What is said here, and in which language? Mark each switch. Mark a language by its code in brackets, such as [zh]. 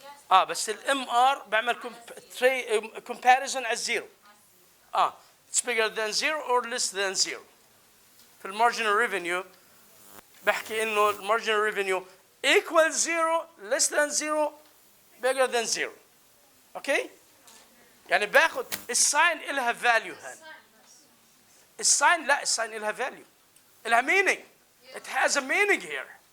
[ar] بس الام ار بعمل [en] comparison as zero. It's bigger than zero or less than zero. [ar] في المارجنال ريفينيو بحكي انه المارجنال ريفينيو [en] equals zero, less than zero, bigger than zero. [ar] اوكي؟ يعني باخذ الساين إلها value هان. الساين لا، الساين إلها value. إلها [en] meaning. It has a meaning here.